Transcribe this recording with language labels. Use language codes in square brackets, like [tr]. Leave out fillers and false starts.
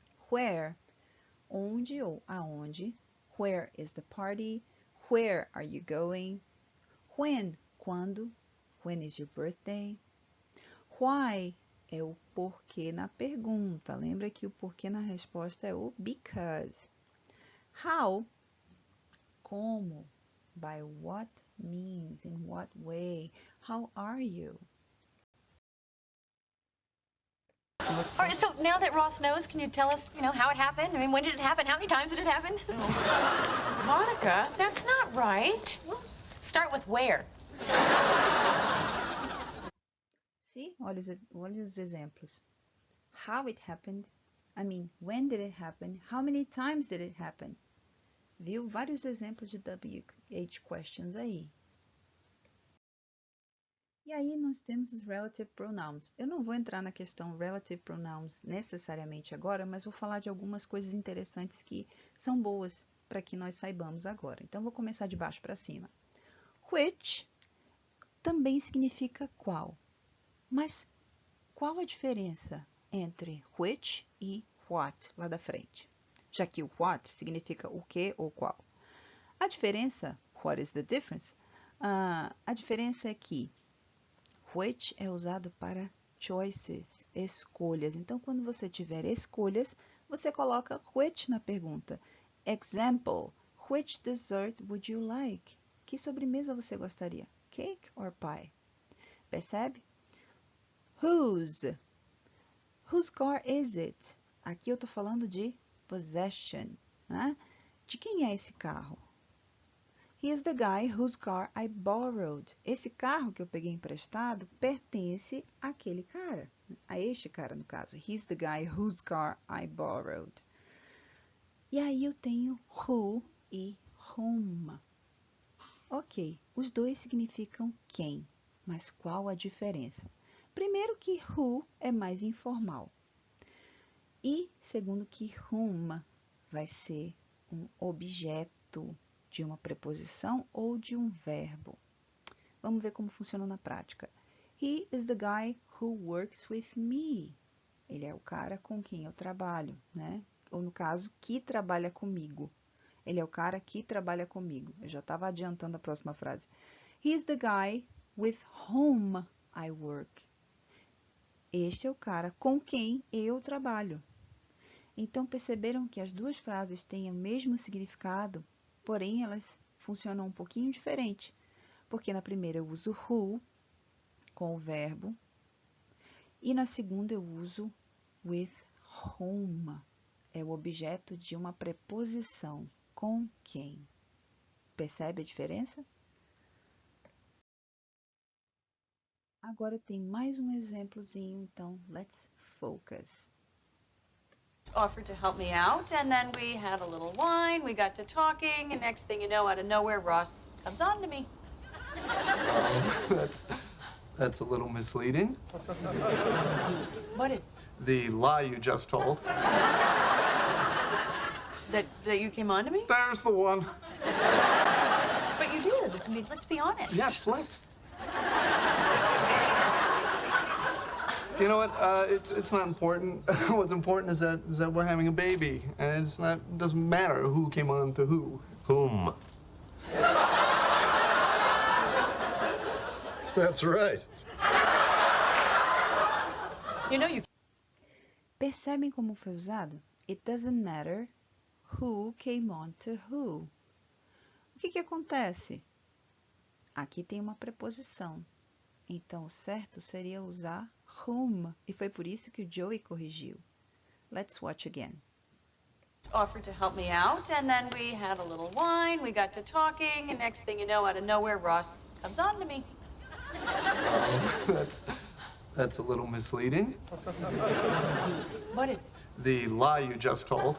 [en] Where, [pt] onde ou aonde. [en] Where is the party? Where are you going? When, quando. When is your birthday? [pt] Why é o porquê na pergunta. Lembra que o porquê na resposta é o because. [en] How, como. By what means, in what way. How are you? All right, so now that Ross knows, can you tell us, how it happened? I mean, when did it happen? How many times did it happen? Monica, that's not right. Start with where. See, [pt] olha os exemplos. [en] How it happened. I mean, when did it happen? How many times did it happen? [pt] Viu? Vários exemplos de WH questions aí. E aí nós temos os relative pronouns. Eu não vou entrar na questão relative pronouns necessariamente agora, mas vou falar de algumas coisas interessantes que são boas para que nós saibamos agora. Então, vou começar de baixo para cima. Which também significa qual. Mas qual a diferença entre which e what lá da frente? Já que o what significa o que ou qual. A diferença, [en] what is the difference? [pt] A diferença é que which é usado para choices, escolhas. Então, quando você tiver escolhas, você coloca which na pergunta. [en] Example, which dessert would you like? [pt] Que sobremesa você gostaria? [en] Cake or pie? Percebe? Whose? Whose car is it? [pt] Aqui eu estou falando de possession. Né? De quem é esse carro? [en] He is the guy whose car I borrowed. [pt] Esse carro que eu peguei emprestado pertence àquele cara. A este cara, no caso. [en] He's the guy whose car I borrowed. [pt] E aí eu tenho who e whom. Ok, os dois significam quem, mas qual a diferença? Primeiro que who é mais informal. E segundo que whom vai ser um objeto de uma preposição ou de um verbo. Vamos ver como funciona na prática. [en] He is the guy who works with me. [pt] Ele é o cara com quem eu trabalho, né? Ou no caso, que trabalha comigo. Ele é o cara que trabalha comigo. Eu já estava adiantando a próxima frase. [en] He is the guy with whom I work. [pt] Este é o cara com quem eu trabalho. Então, perceberam que as duas frases têm o mesmo significado, porém elas funcionam um pouquinho diferente, porque na primeira eu uso who com o verbo e na segunda eu uso with whom, é o objeto de uma preposição, com quem. Percebe a diferença? Agora tem mais um exemplozinho, então [en] let's focus. Offered to help me out, and then we had a little wine, we got to talking, and next thing you know, out of nowhere, Ross comes on to me. That's a little misleading. What is? The lie you just told. That you came on to me? There's the one. But you did. I mean, let's be honest. Yes, let's. You know what? It's not important. What's important is that we're having a baby, and it doesn't matter who came on to who. Whom? That's right. You [pt] Percebem como foi usado? [en] It doesn't matter who came on to who. [pt] O que acontece? Aqui tem uma preposição. Então, o certo seria usar whom. E foi por isso que o Joey corrigiu. [en] Let's watch again. offered to help me out, and then we had a little wine, we got to talking, and next thing you know, out of nowhere, Ross comes on to me. That's a little misleading. What is? The lie you just told.